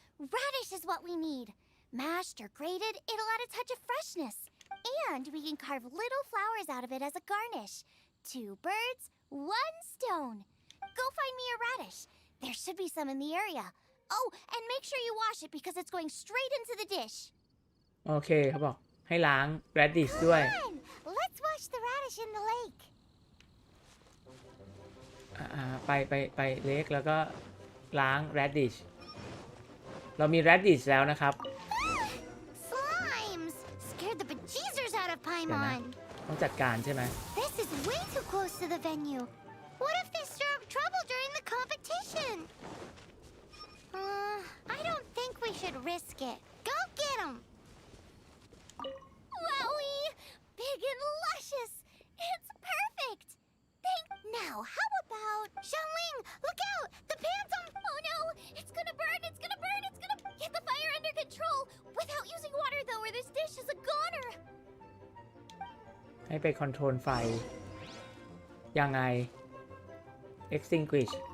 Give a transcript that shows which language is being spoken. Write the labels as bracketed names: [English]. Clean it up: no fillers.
[English] Radish is what we need. Mashed or grated, it'll add a touch of freshness. And we can carve little flowers out of it as a garnish. 2 birds, 1 stone. Go find me a radish. There should be some in the area. Oh, and make sure you wash it because it's going straight into the dish. [Thai] โอเคเขาบอกให้ล้าง radish ด้วย [English] Come on, let's wash the radish in the lake. [Thai] ไปเล็กแล้วก็ล้าง radish เรามี radish แล้วนะครับ [English] Slimes! Scared the bejeezers out of [Thai] เดี๋ยวนะ [English] Paimon. [Thai] ต้องจัดการใช่ไหม [English] This is way too close to the venue. What if they stir up trouble during the competition? I don't think we should risk it. Go get them! Wowie! Big and luscious! It's perfect! Now, how about... Xiangling, look out! The pan's on... Oh no! It's gonna burn! It's gonna burn! It's gonna... Get the fire under control! Without using water, though, or this dish is a goner! [Thai] ให้ไปคอนโทรลไฟยังไง extinguish